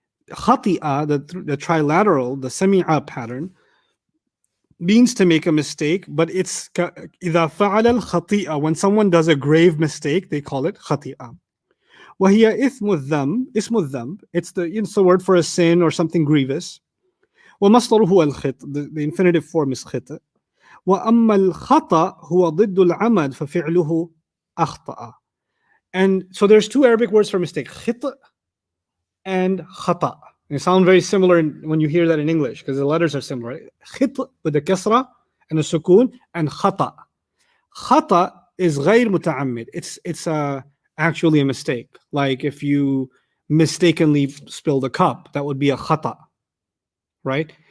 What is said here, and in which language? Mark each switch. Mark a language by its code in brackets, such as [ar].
[en] Khati'a, the trilateral, the semi'a pattern, means to make a mistake, but it's [ar] إذا فعل الخطيئة, [en] when someone does a grave mistake, they call it khati'a. [ar] وهي اسم الذنب, [en] it's the word for a sin or something grievous. [ar] ومصدره الخط, [en] the infinitive form is خط. [ar] وأما الخطأ هو ضد العمد ففعله أخطأ. [en] And so there's two Arabic words for mistake, khit and khata. They sound very similar when you hear that in English because the letters are similar. Right? Khit with the kasra and the sukun, and khata. Khata is [ar] غير متعمد. [en] It's actually a mistake. Like if you mistakenly spilled a cup, that would be a khata, right?